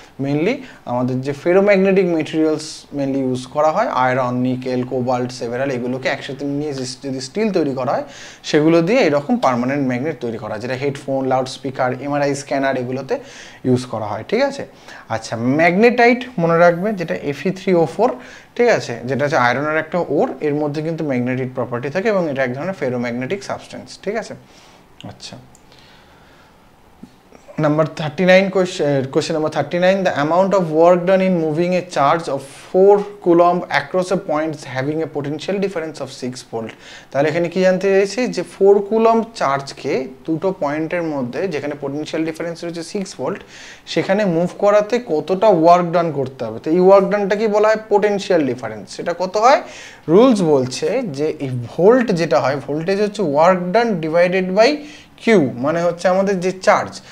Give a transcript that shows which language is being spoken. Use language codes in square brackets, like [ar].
[bn] Mainly আমাদের যে ferromagnetic materials mainly use করা হয়, আয়রন, নিকেল, কোবাল্ট, সেভারাল, এগুলোকে একসাথে নিয়ে যদি স্টিল তৈরি করা হয়, সেগুলো দিয়ে এরকম পার্মানেন্ট ম্যাগনেট তৈরি করা হয়, যেটা headphone, loud speaker, MRI scanner এগুলোতে ইউজ করা হয়, ঠিক আছে। আচ্ছা, ম্যাগনেটাইট মনে রাখবে, যেটা Fe3O4, ঠিক আছে, যেটা হচ্ছে আয়রনের একটা ওর, এর মধ্যে কিন্তু ম্যাগনেটিক প্রপার্টি থাকে এবং এটা এক ধরনের ফেরোম্যাগনেটিক সাবস্টেন্স, ঠিক আছে। [en] আচ্ছা, Number 39, question number 39, the amount of work done in moving a charge of 4 coulomb across a point having a potential difference of 6 volt. [bn] তাহলে এখানে কি জানতে চাইছি, যে 4 coulomb চার্জকে দুটো পয়েন্টের মধ্যে যেখানে পোটেনশিয়াল ডিফারেন্স রয়েছে 6 ভোল্ট, সেখানে মুভ করাতে কতটা ওয়ার্ক ডান করতে হবে। তো এই ওয়ার্ক ডানটা কি বলা হয়? Potential difference. সেটা কত হয়? রুলস বলছে যে এই ভোল্ট যেটা হয়, ভোল্টেজ হচ্ছে work done divided by Q, মানে হচ্ছে আমাদের যে চার্জ।